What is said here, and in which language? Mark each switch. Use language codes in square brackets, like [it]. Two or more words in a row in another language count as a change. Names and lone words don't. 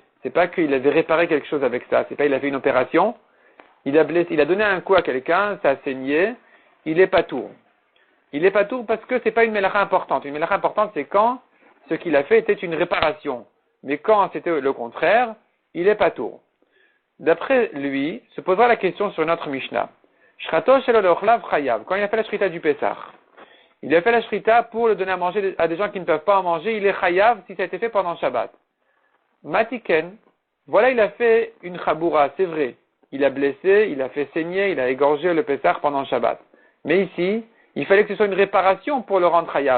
[fr] C'est pas qu'il avait réparé quelque chose avec ça, c'est pas il a fait une opération, il a donné un coup à quelqu'un, ça a saigné, il est patour. Il est patour parce que c'est pas une mélacha importante. Une mélacha importante, c'est quand ce qu'il a fait était une réparation. Mais quand c'était le contraire, il est patour. D'après lui, se posera la question sur notre Mishnah. [he] שחטו שלא לאוכליו חייב. [fr] Quand il a fait la shrita du Pessah, il a fait la shrita pour le donner à manger à des gens qui ne peuvent pas en manger. Il est chayav si ça a été fait pendant Shabbat. Matiken, voilà, il a fait une chaboura, c'est vrai. Il a blessé, il a fait saigner, il a égorgé le Pessah pendant Shabbat. Mais ici, il fallait que ce soit une réparation pour le rendre chayav.